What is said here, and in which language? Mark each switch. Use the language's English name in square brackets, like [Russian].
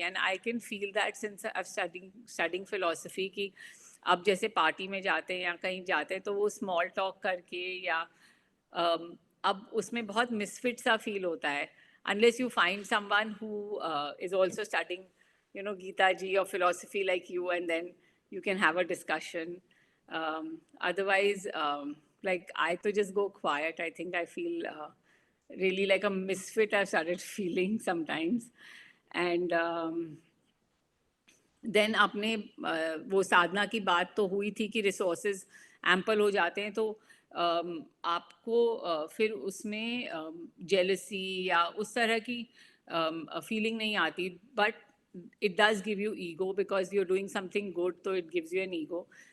[English] and I can feel that since I studying philosophy [Hindi] कि अब जैसे पार्टी में जाते हैं या कहीं जाते हैं तो वो स्मॉल टॉक करके या अब उसमें बहुत मिसफिट सा फील होता है, [English] unless you find someone who is also studying, Gita ji or philosophy like you, and then you can have a discussion. Otherwise, like I to just go quiet. I think I feel really like a misfit I've started feeling sometimes. [Hindi] And then आपने वो साधना की बात तो हुई थी कि resources ample हो जाते हैं, तो आपको फिर उसमें जेलसी या उस तरह की फीलिंग नहीं आती, but [English] it does give you ego because you're doing something good, so it gives you an ego.